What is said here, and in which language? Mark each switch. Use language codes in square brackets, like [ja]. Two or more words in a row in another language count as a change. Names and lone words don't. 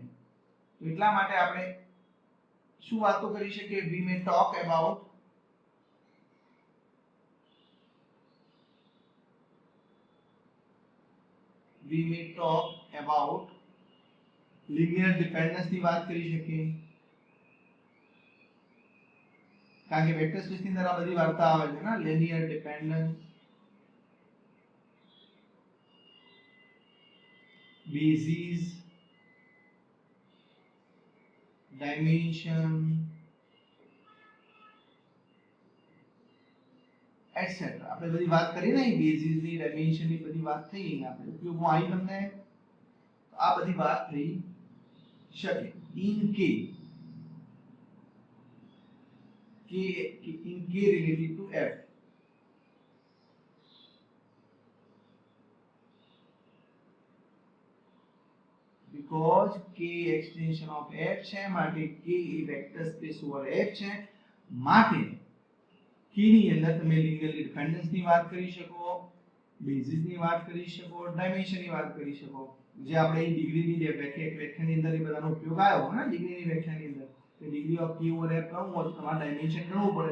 [gu] તો એટલા માટે આપણે શું વાતો કરી શકીએ? [en] we may talk about linear dependence [gu] ની વાત કરી શકીએ. કારણ કે [en] vector space [gu] ની અંદર આ બધી વાર્તા આવે છે ને, [en] linear dependence, basis, dimension, etc. [gu] આપણે બધી વાત કરી ને, બેસિસ ની, ડાયમેન્શન ની બધી વાત થઈ. આપણે ઉપયોગમાં આવી તમને આ બધી વાત થઈ શકે. [en] in k related to f, because k extension of f છે માટે k એ vector space over f છે. [gu] માટે k ની અંદર તમે [en] linear dependence [gu] ની વાત કરી શકો, બેસિસ ની વાત કરી શકો, ડાયમેન્શન ની વાત કરી શકો. જે આપણે ડિગ્રીની વ્યાખ્યાની અંદર એ બધાનો ઉપયોગ આવ્યો ને, ડિગ્રીની વ્યાખ્યાની અંદર કે [en] degree of k over f [gu] ગણવું હોય તો તમારે ડાયમેન્શન ગણવું પડે.